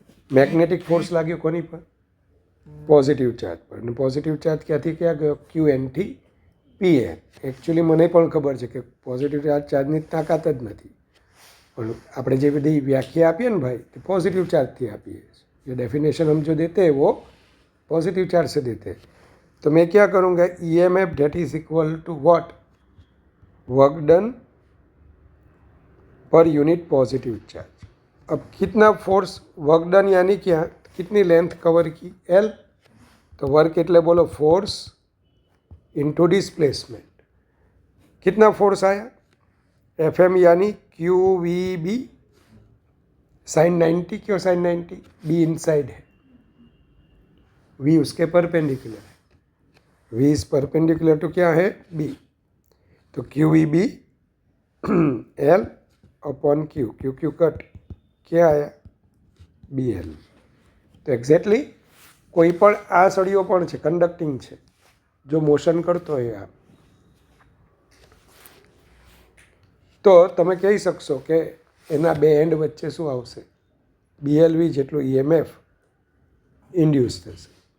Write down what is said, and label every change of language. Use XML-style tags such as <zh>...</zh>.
<gu>Magnetic force લાગ્યો કોની પર? પોઝિટિવ ચાર્જ પર. અને પોઝિટિવ ચાર્જ ક્યાંથી ક્યાં ગયો? ક્યુ એનથી પી એન. એકચ્યુઅલી મને પણ ખબર છે કે પોઝિટિવ ચાર્જની તાકાત જ નથી, પણ આપણે જે બધી વ્યાખ્યા આપીએ ને ભાઈ, તે પોઝિટિવ ચાર્જથી આપીએ.</gu> <hi>ये डेफिनेशन हम जो देते हैं वो पॉजिटिव चार्ज से देते हैं. तो मैं क्या करूँगा?</hi> <en>EMF that is equal to what? Work done per unit positive charge.</en> <hi>अब कितना फोर्स वर्क डन यानी क्या? कितनी लेंथ कवर की? एल. तो वर्क एटले बोलो फोर्स इंटू डिस्प्लेसमेंट. कितना फोर्स आया, एफ एम यानी क्यू वी बी साइन 90, क्यों साइन 90, बी इनसाइड है, वी उसके परपेंडिकुलर है, वी इज परपेंडिकुलर टू क्या है, बी, तो Q we B L upon Q, Q Q cut, क्या आया, बी एल.</hi> <gu>તો એક્ઝેક્ટલી કોઈ પણ આ સળીઓ પણ છે, કન્ડક્ટિંગ છે, જો મોશન કરતો હોય આ, તો તમે કહી શકશો કે એના બે એન્ડ વચ્ચે શું આવશે, બીએલવી જેટલું ઈએમએફ ઇન્ડ્યુસ થશે.</gu>